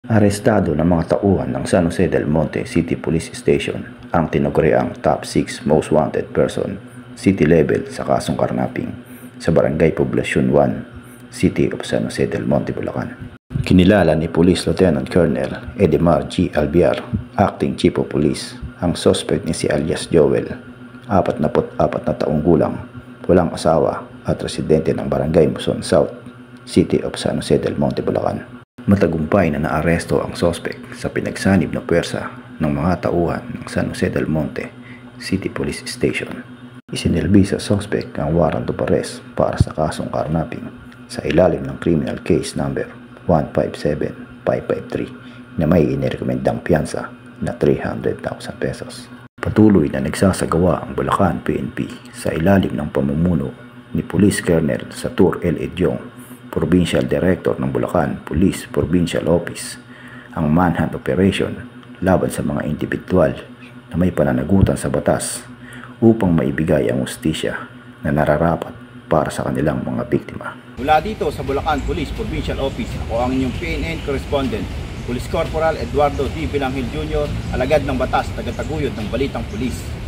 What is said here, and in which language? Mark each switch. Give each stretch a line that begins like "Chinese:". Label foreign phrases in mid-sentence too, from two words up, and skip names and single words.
Filipino: Arestado ng mga tauhan ng San Jose del Monte City Police Station ang tinaguriang
English: top 6 most wanted person city level
Filipino: sa kasong karnaping sa Barangay Poblacion 1, City of San Jose del Monte, Bulacan. Kinilala ni Police Lieutenant Colonel Edemar G. Albiar,
English: Acting Chief of Police,
Filipino: ang suspect ni si alias Joel, 44 na taong gulang, walang asawa at residente ng Barangay Muson South, City of San Jose del Monte, Bulacan. Matagumpay na naaresto ang suspect sa pinagsanib na puwersa ng mga tauhan ng San Jose del Monte City Police Station. Isinilbi sa suspect ang
English: warrant of arrest
Filipino: para sa kasong karnaping sa ilalim ng
English: criminal case number
Filipino: 157553 na may inirekomendang piyansa na 300,000 pesos. Patuloy na nagsasagawa ang Bulacan PNP sa ilalim ng pamumuno ni Police Colonel Satur L. Edyong, Provincial Director ng Bulacan Police Provincial Office, ang
English: manhunt operation
Filipino: laban sa mga individual na may pananagutan sa batas upang maibigay ang hustisya na nararapat para sa kanilang mga biktima. Mula dito sa Bulacan Police Provincial Office, ako ang inyong
English: PNN correspondent,
Filipino: Police Corporal Eduardo D. Bilangil Jr., alagad ng batas, tagataguyod ng Balitang Pulis.